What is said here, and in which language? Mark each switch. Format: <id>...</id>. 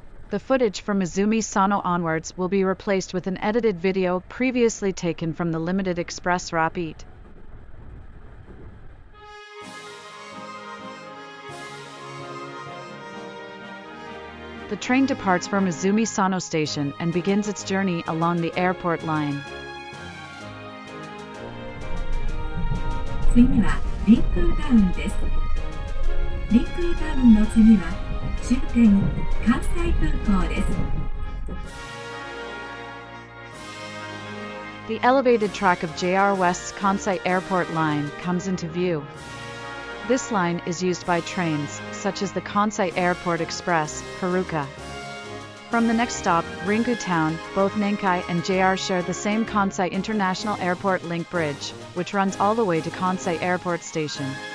<en>The footage from Izumi Sano onwards will be replaced with an edited video previously taken from the Limited Express Rapid. The train departs from Izumi Sano Station and begins its journey along the airport line.</en> <ja>次はリンクータウンです。リンクータウンの次は終点関西空港です。</ja> <en>The elevated track of JR West's Kansai Airport line comes into view. This line is used by trains, such as the Kansai Airport Express, Haruka. From the next stop, Rinku Town, both Nankai and JR share the same Kansai International Airport Link Bridge, which runs all the way to Kansai Airport Station.</en>